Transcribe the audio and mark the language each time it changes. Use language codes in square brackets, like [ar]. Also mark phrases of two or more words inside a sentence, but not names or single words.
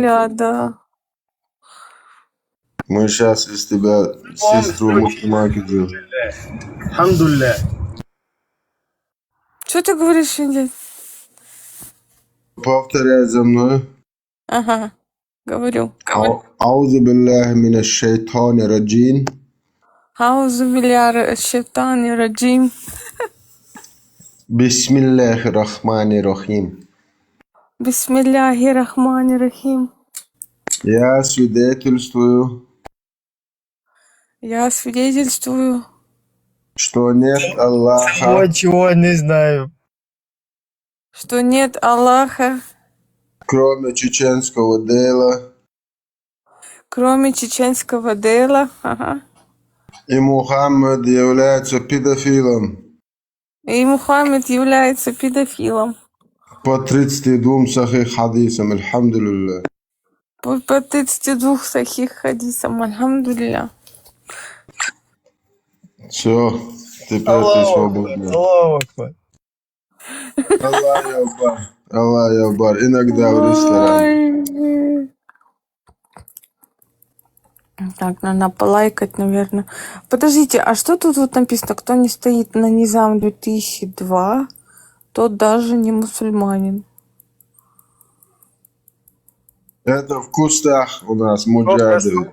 [ru] Альхамдулилля, да. Мы сейчас из тебя сестру мусульманки делаем. Хамдулля. Что ты говоришь, Вендетта? Повторяй за мной. Ага, говорю. [ar] أعوذ بالله من الشيطان الرجيم. أعوذ بالله الشيطان الرجيم. بسم الله الرحمن الرحيم. بسم الله الرحمن الرحيم. [ru] Я свидетельствую, Я свидетельствую, что нет Аллаха, Чего не знаю. что нет Аллаха, кроме чеченского дела, кроме чеченского дела. Ага. и Мухаммад является педофилом И Мухаммед является педофилом. по 32 сахих хадисам. Альхамдулилля. По 32 сахих хадисам. Альхамдулилля. Все, теперь ты свободна. [ar] الله أكبر. الله أكبر. الله أكبر. [ru] Иногда в ресторане. Ой. Так, надо полайкать, наверное. Подождите, а что тут вот написано? Кто не стоит на Низам 2002, тот даже не мусульманин. Это в кустах у нас муджады.